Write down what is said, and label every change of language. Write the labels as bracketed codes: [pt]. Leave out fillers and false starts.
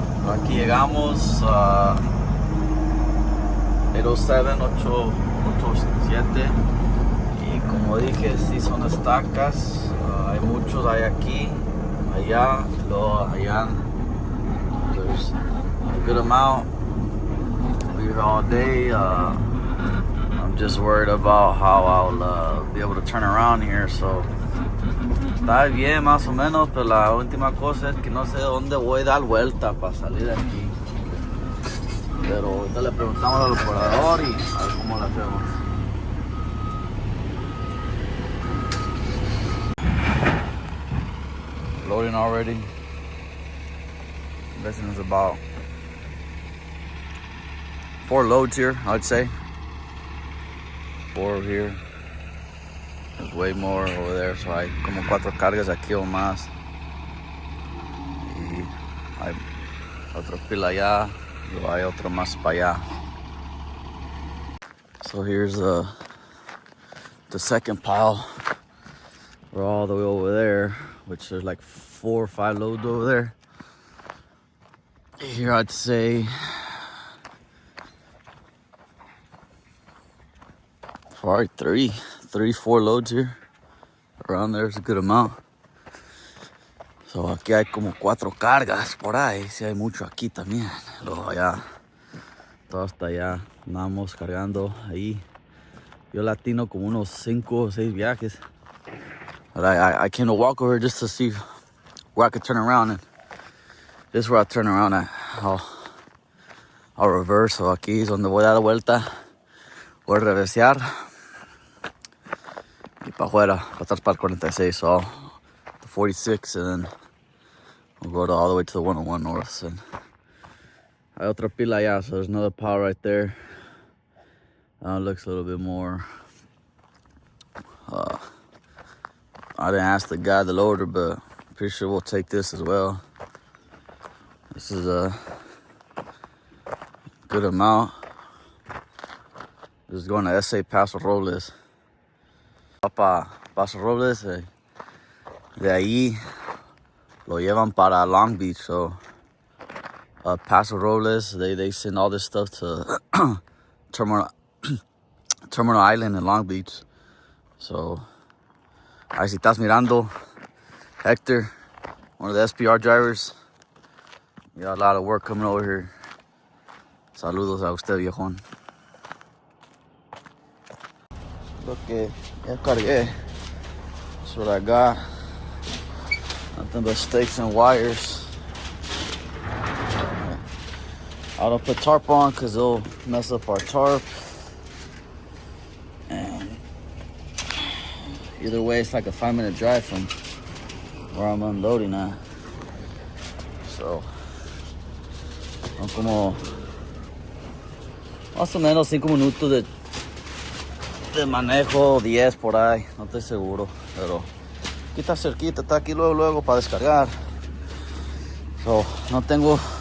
[es] Aquí llegamos a 807 y como dije, sí son estacas. Hay muchos, hay aquí, allá, luego allá. [en] There's a good amount. We're here all day. I'm just worried about how I'll be able to turn around here. [es] So está bien más o menos, pero la última cosa es que no sé dónde voy a dar vuelta para salir de aquí. Pero ahorita le preguntamos al operador y a ver cómo lo hacemos. [en] Loading already. This is about 4 loads here, I'd say. 4 here. There's way more over there, [es] so hay como 4 cargas aquí o más. Y hay otro pila allá, y hay otro más para allá. [en] So here's the second pile. We're all the way over there, which there's like 4 or 5 loads over there. Here I'd say probably 4 loads here. Around there's a good amount. [es] So aquí hay como 4 cargas por ahí. Sí hay mucho aquí también. Luego allá, todo hasta allá. Andamos cargando ahí. Yo latino como unos 5 o 6 viajes. [en] But I came to walk over just to see where I could turn around. And this is where I turn around at. I'll reverse. [es] So aquí es donde voy a dar vuelta. Voy a reversear. Y para afuera, para atrás para el 46. [en] So the 46 and then we'll go all the way to the 101 north. And [es] hay otra pila allá, [en] so there's another pile right there. Looks a little bit more. I didn't ask the guy, the loader, but I'm pretty sure we'll take this as well. This is a good amount. This is going to SA Paso Robles. [es] Paso Robles, de ahí lo llevan para Long Beach. [en] So Paso Robles, they send all this stuff to Terminal Island in Long Beach. So, [es] ahí si estás mirando, [en] Hector, one of the SPR drivers, we got a lot of work coming over here. [es] Saludos a usted, viejón. Lo que ya cargué. [en] That's what I got. Nothing but stakes and wires. I don't put tarp on because it'll mess up our tarp. And either way, it's like a 5-minute drive from where I'm unloading at. [es] So, son como más o menos 5 minutos de manejo, 10 por ahí, no estoy seguro. Pero aquí está cerquita, está aquí luego para descargar. So, no tengo.